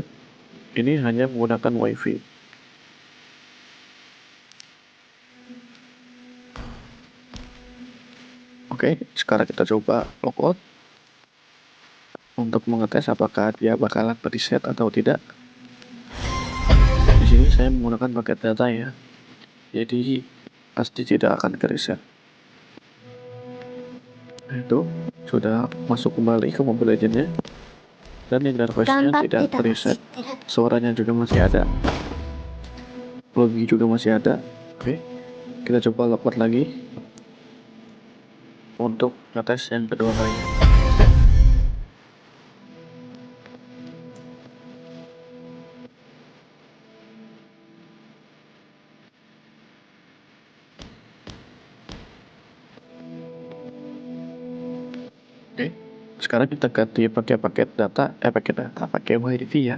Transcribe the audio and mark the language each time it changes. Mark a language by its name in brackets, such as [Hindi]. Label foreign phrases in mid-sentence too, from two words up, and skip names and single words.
[Indonesian] Ini hanya menggunakan WiFi. Oke, sekarang kita coba logout untuk mengetes apakah dia bakalan reset atau tidak. Di sini saya menggunakan paket data ya, jadi pasti tidak akan reset. Itu sudah masuk kembali ke Mobile Legends-nya, dan interface-nya [Japanese] 頑張っ [Indonesian] tidak [Japanese] てたの知っ [Indonesian] reset. [Japanese] てる。 [Indonesian] Suaranya juga masih ada, lobby juga masih ada. Oke, kita coba logout lagi untuk ngetes yang kedua kalinya. Oke, sekarang kita ganti pakai paket data, pakai WiFi ya.